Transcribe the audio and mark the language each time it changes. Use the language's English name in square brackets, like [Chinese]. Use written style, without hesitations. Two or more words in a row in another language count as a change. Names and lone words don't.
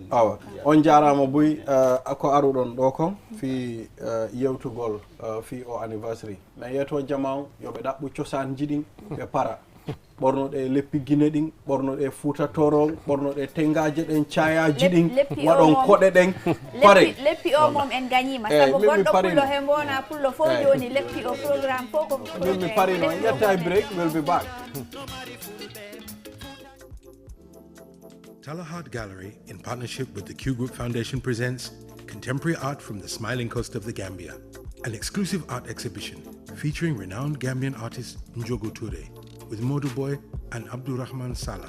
[Fula] awa on jarama Boy ko aruɗon ɗo ko fi yewtugol fi o anniversary mais yeto jama yoɓe ɗaɓɓu cosaan jiɗin ɓe para ɓornoɗe leppi guine ɗin ɓornoɗe fuutatorol ɓornoɗe tengaje ɗen cayaji ɗin waɗon koɗe ɗen pare leppi o mom en gañima saabu goɗɗo pullo he mbona pullo fof joni leppi o programme fof ko min mi parino en ƴetta break [English] we'll be back. Talahard Gallery, in partnership with the Q Group Foundation, presents Contemporary Art from the Smiling Coast of the Gambia, an exclusive art exhibition featuring renowned Gambian artist Njogu Toure with Modu Boy and Abdurrahman Salah.